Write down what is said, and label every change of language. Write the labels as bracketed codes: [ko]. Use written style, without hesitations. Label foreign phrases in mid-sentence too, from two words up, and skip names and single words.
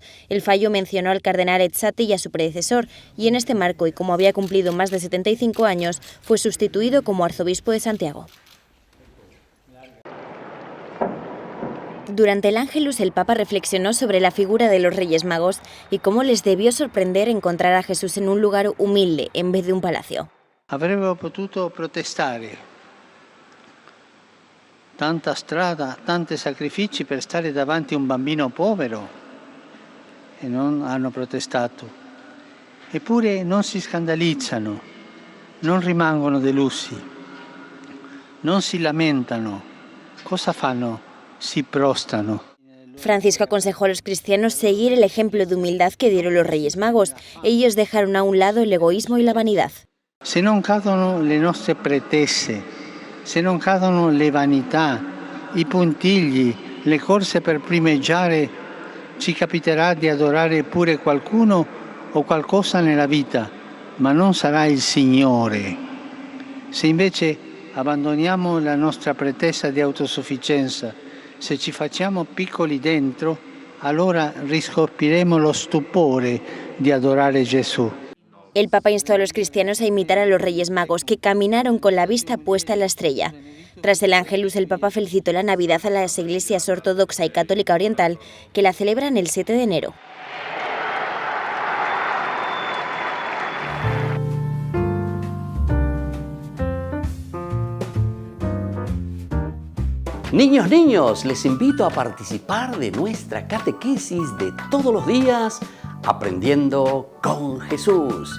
[es] El fallo mencionó al cardenal Ezzati y a su predecesor, y en este marco, y como había cumplido más de 75 años, fue sustituido como arzobispo de Santiago. Durante el Ángelus, el Papa reflexionó sobre la figura de los Reyes Magos y cómo les debió sorprender encontrar a Jesús en un lugar humilde en vez de un palacio. [it] Avrebbero potuto protestare. Tanta strada, tanti sacrifici per stare davanti a un bambino povero. E non hanno protestato. Eppure non si scandalizzano, non rimangono delusi, non si lamentano. Cosa fanno? Si prostrano. [es] Francisco aconsejó a los cristianos seguir el ejemplo de humildad que dieron los Reyes Magos. Ellos dejaron a un lado el egoísmo y la vanidad. [it] Se non cadono le nostre pretese, se non cadono le vanità, i puntigli, le corse per primeggiare, ci capiterà di adorare pure qualcuno o qualcosa nella vita, ma non sarà il Signore. Se invece abbandoniamo la nostra pretesa di autosufficienza, se ci facciamo piccoli dentro, allora riscopriremo lo stupore di adorare Gesù. [es] El Papa instó a los cristianos a imitar a los Reyes Magos, que caminaron con la vista puesta en la estrella. Tras el Ángelus, el Papa felicitó la Navidad a las iglesias ortodoxa y católica oriental, que la celebran el 7 de enero. Niños, niños, les invito a participar de nuestra catequesis de todos los días, Aprendiendo con Jesús.